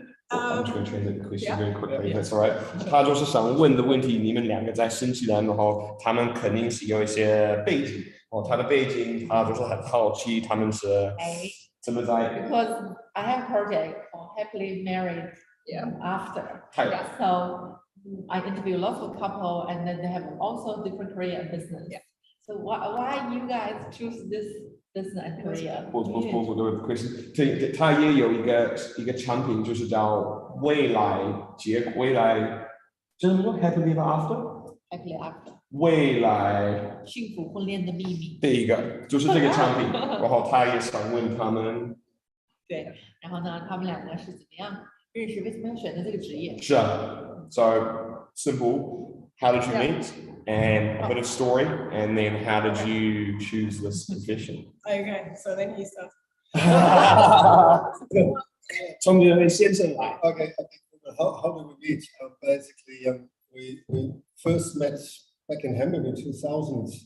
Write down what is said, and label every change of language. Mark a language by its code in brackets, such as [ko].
[en] I'm just going to translate the question very quickly. That's all right. [zh] 他就是想问的问题，你们两个在新西兰，然后他们肯定是有一些背景。哦，他的背景，他就是很好奇，他们是怎么在。 [en] Because I have project called Happily Married After. So I interview lots of couple, and then they have also different career and business. So why you guys choose this business and career? [zh] 不对 ，question， 他也有一个产品，就是叫未来就是说 Happily Happily After。未来幸福婚恋的秘密。第一个就是这个产品，然后他也想问他们。对，然后呢，他们两个是怎么样认识？为什么要选择这个职业？是啊 [en] ，So simple. How did you meet? And a bit of story, and then how did you choose this profession? Okay, so then he starts. [zh] 从这位先生来。 [en] Okay. How did we meet? Basically, we first met back in Hamburg in 2000.